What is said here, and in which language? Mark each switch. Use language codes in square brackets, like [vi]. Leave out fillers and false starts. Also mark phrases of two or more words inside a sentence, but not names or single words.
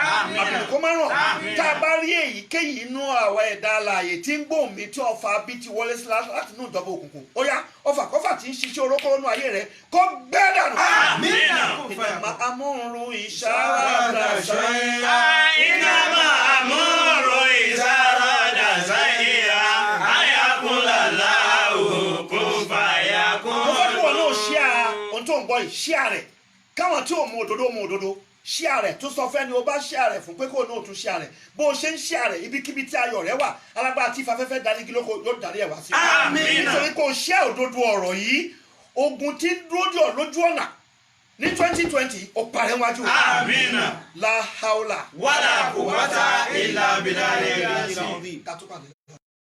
[yo] Àmínà. àbùkù kó má ràn Àmínà. tá a bá rí èyíkéyìí inú àwọn ẹ̀dá alààyè tí ń gbóhùn mi tí ọfà bí ti wọlé sí láti inú ìjọba òkùnkùn ó yá ọfà kọfà tí ń ṣiṣẹ́ orókóró nú ayé rẹ̀ kó gbẹ́ dànù. Àmínà. ìdààmú amúrun ìṣàràdà ṣáyà. [ar] إنما أمره إذا أراد شيئا أن يقول له كن فيكون. [yo] mo fẹ́ kí wọn náà ṣíà ohun tó ń gbọ́ yìí ṣíà rẹ̀ káwọn tí ò mú òdodo ṣíà rẹ̀ tó sọ fẹ́ni o bá ṣíà rẹ̀ fún pé kó náà tún ṣíà rẹ̀ bó o ṣe ń ṣíà rẹ̀ ibikíbi tí ayọ̀ rẹ̀ wà alágbára tí ìfafẹ́fẹ́ darí kí lóko yóò darí ẹ̀ wá sí. Àmínà. nítorí pé o ṣíà òdodo ọ̀rọ̀ yìí ogun tí ń dúró dì ọ́ lójú ọ̀nà ní 2020 ó parẹ́ wájú. Àmínà. [ar] لا حول. ولا قوة إلا بالله العظيم. [yo] ká tó pàdé.